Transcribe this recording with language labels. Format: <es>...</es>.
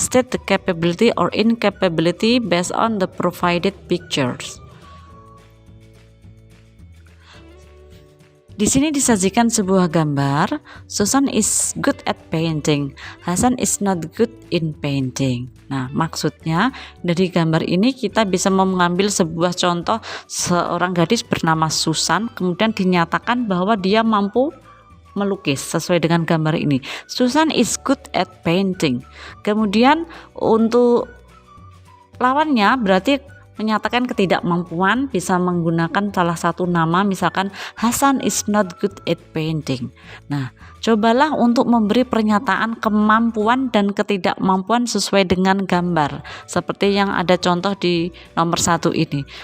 <en>State the capability or incapability based on the provided pictures.</en> <id>Di sini disajikan sebuah gambar.</id> <en>Susan is good at painting. Hasan is not good in painting.</en> <id>Nah, maksudnya dari gambar ini kita bisa mengambil sebuah contoh seorang gadis bernama Susan, kemudian dinyatakan bahwa dia mampu melukis sesuai dengan gambar ini.</id> <en>Susan is good at painting.</en> <id>Kemudian untuk lawannya berarti menyatakan ketidakmampuan, bisa menggunakan salah satu nama, misalkan</id> <en>Hasan is not good at painting.</en> <id>Nah, cobalah untuk memberi pernyataan kemampuan dan ketidakmampuan sesuai dengan gambar, seperti yang ada contoh di nomor 1 ini.</id>